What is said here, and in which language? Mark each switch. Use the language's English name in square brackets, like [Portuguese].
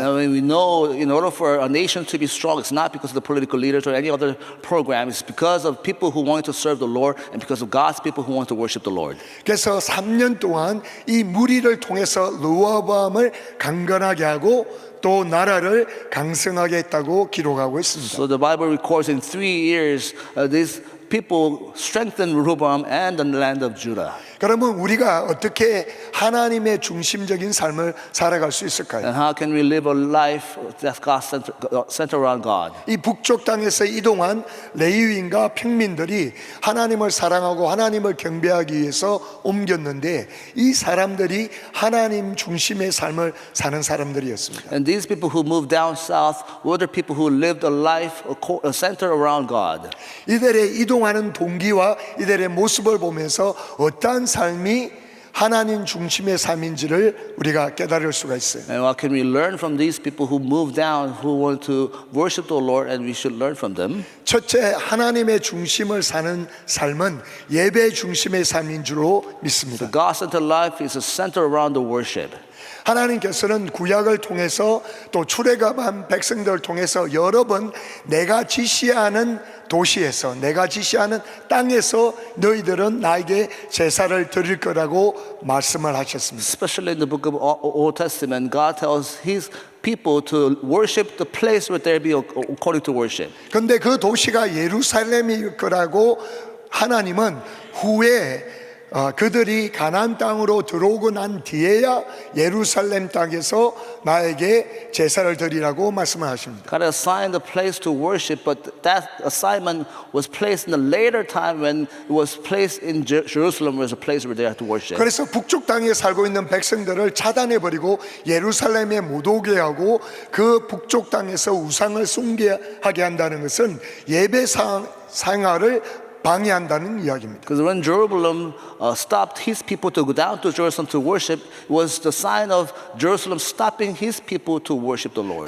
[English] And we know in order for a nation to be strong, it's not because of the political leaders or any other program. It's because of people who wanted to serve the Lord and because of God's people who want to worship the Lord. [Korean] 그래서 3년 동안 이 무리를 통해서 르호보암을 강건하게 하고 또 나라를 강성하게 했다고 기록하고 있습니다. [English] So the Bible records in 3 years these people strengthened Rehoboam and the land of Judah. [Korean] 그러면 우리가 어떻게 하나님의 중심적인 삶을 살아갈 수 있을까요? [English] And how can we live a life that's centered around God? [Korean] 이 북쪽 땅에서 이동한 레위인과 평민들이 하나님을 사랑하고 하나님을 경배하기 위해서 옮겼는데 이 사람들이 하나님 중심의 삶을 사는 사람들이었습니다. [English] And these people who moved down south were the people who lived a life centered around God. [Korean] 이들의 이동하는 동기와 이들의 모습을 보면서 어떠한 어떤 삶이 하나님 중심의 삶인지를 우리가 깨달을 수가 있어요. [English] And what can we learn from these people who move down, who want to worship the Lord, and we should learn from them? [Korean] 첫째, 하나님의 중심을 사는 삶은 예배 중심의 삶인 줄로 믿습니다. [English] God-centered life is a center around the worship. [Korean] 하나님께서는 구약을 통해서 또 출애굽한 백성들을 통해서 여러 번 내가 지시하는 도시에서, 내가 지시하는 땅에서 너희들은 나에게 제사를 드릴 거라고 말씀을 하셨습니다. [English] Especially in the book of Old Testament, God tells His people to worship the place where they be according to worship. [Korean] 근데 그 도시가 예루살렘일 거라고 하나님은 후에 그들이 가나안 땅으로 들어오고 난 뒤에야 예루살렘 땅에서 나에게 제사를 드리라고 말씀을 하십니다. [English] God assigned a place to worship, but that assignment was placed in a later time when it was placed in Jerusalem was a place where they had to worship. [Korean] 그래서 북쪽 땅에 살고 있는 백성들을 차단해 버리고 예루살렘에 못 오게 하고 그 북쪽 땅에서 우상을 숭배하게 한다는 것은 예배 생활을 방해한다는 이야기입니다. [English] Because when Jeroboam stopped his people to go down to Jerusalem to worship, it was the sign of Jerusalem stopping his people to worship the Lord.